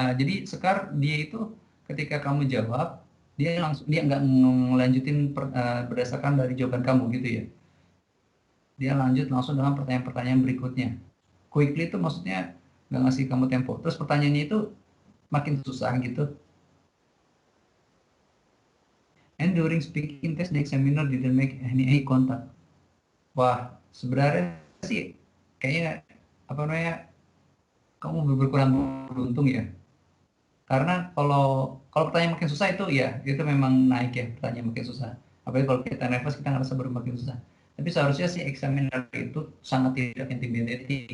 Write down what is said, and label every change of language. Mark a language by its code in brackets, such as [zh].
[id] Jadi Sekar dia itu ketika kamu jawab, dia nggak ngelanjutin berdasarkan dari jawaban kamu gitu ya. Dia lanjut langsung dengan pertanyaan-pertanyaan berikutnya. Quickly itu maksudnya nggak ngasih kamu tempo. Terus pertanyaannya itu makin susah gitu. [en] And during speaking test, the examiner didn't make any contact. [id] Wah, sebenarnya sih kayaknya apa namanya, kamu berkurang beruntung ya. Karena kalau pertanyaan makin susah itu ya, itu memang naik ya, pertanyaan makin susah. Apalagi kalau kita nervous, kita ngerasa makin susah. Tapi seharusnya si examiner itu sangat tidak intimidating.